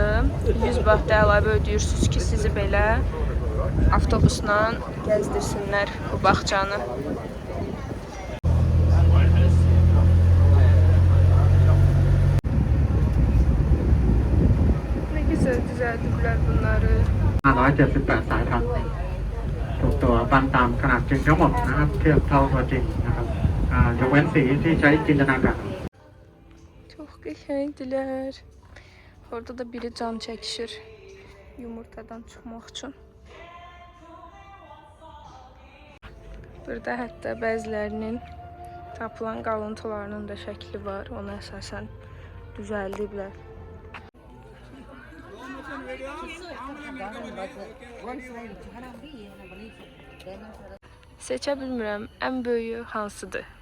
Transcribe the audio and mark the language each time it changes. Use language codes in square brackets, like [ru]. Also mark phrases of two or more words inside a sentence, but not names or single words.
[az] 100 baht da əlavə ödəyirsiniz ki, sizi belə avtobusla gəzdirsinlər bu bağçanı. Düzəldiblər bunları. [th] 578 สายพันธุ์ถูกตัวปันตามขนาดจริงทั้งหมดนะครับเทียบเท่าตัวจริงนะครับยกเว้นสีที่ใช้จินตนาการ [az] Çok qəşəngdilər. Orada da biri can çəkişir yumurtadan çıxmaq üçün. Burada hətta bəzilərinin tapılan qalıntılarının da şəkli var. Ona əsasən düzəldiblər. Seçə bilmirəm, ən böyüyü hansıdır?